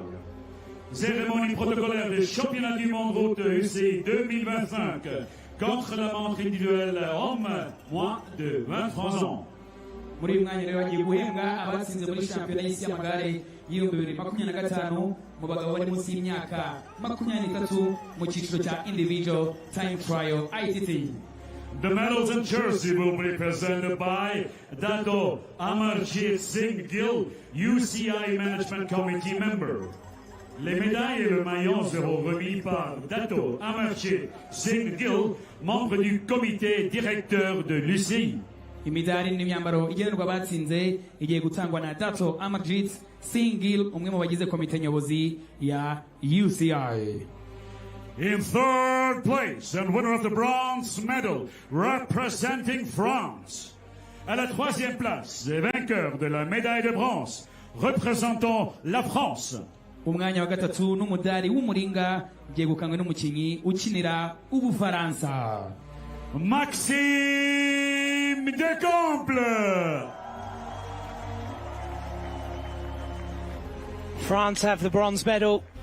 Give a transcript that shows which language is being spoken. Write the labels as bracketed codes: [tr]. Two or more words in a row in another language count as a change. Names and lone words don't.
[fr] Cérémonie protocolaire des championnats du monde route UCI 2025 contre la montre individuelle hommes moins de 23 ans. [rw] Muri uyu mwanya rero bagiye guhembwa abatsinze muri shampiyona y'isi y'amagare y'ibihumbi 2025 mu bagabo bari munsi y'imyaka 23 mu cyiciro cya [en] individual time trial [rw] ITT. [en] The medals and jersey will be presented by Dato Amarjit Singh Gill, UCI Management Committee member. [fr] Les médailles et le maillot seront remis par Dato Amarjit Singh Gill, membre du comité directeur de l'UCI. [rw] Imidari n'imyambaro igenerwa abatsinze igiye gutangwa na Dato Amarjit Singh Gill, umwe mu bagize komite nyobozi ya UCI. [en] In third place and winner of the bronze medal representing France. [fr] À la troisième place et vainqueur de la médaille de bronze représentant la France. [rw] Umwanya wa gatatu n'umudari w'umuringa ugiye gukangwa n'umukinnyi ukinira Ubufaransa. Maxime Decomble. [en] France have the bronze medal.